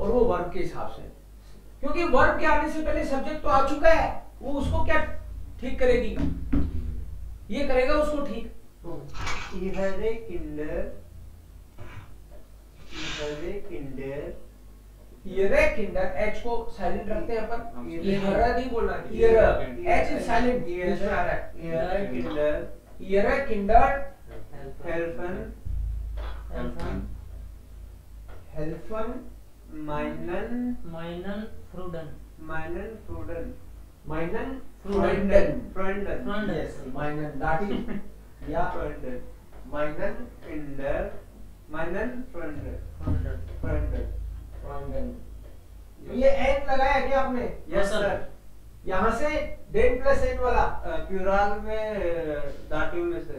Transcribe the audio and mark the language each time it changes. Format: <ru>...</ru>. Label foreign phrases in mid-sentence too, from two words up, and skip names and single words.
<hi>और वो वर्ब के हिसाब से, क्योंकि वर्ब के आने से पहले सब्जेक्ट तो आ चुका है, वो उसको क्या ठीक करेगी, ये करेगा उसको ठीक।</hi> <de>ihre Kinder, ihre Kinder, ihre Kinder,</de> <hi>एच को साइलेंट रखते हैं अपन,</hi> <de>ईयर</de> <hi>ईयर नहीं बोलना, ईयर</hi> <en>h is silent,</en> <hi>बीच में आ रहा है।</hi> <de>ihre Kinder ihre Kinder helfen हेल्फन meinen meinen Freunden meinen Freunden माइनन Freunden फ्रेंडन, Freunden.</de> <hi>यस</hi> <de>meinen Dativ</de> <hi>या</hi> <de>Freunden माइनन Kinder meinen Freunden फ्रूडन Freunden</de> <hi>तो ये एन लगाया क्या आपने?</hi> <en>yes sir. sir</en> <hi>यहाँ से डेन प्लस एन वाला, प्लूरल में दाटिव में से</hi>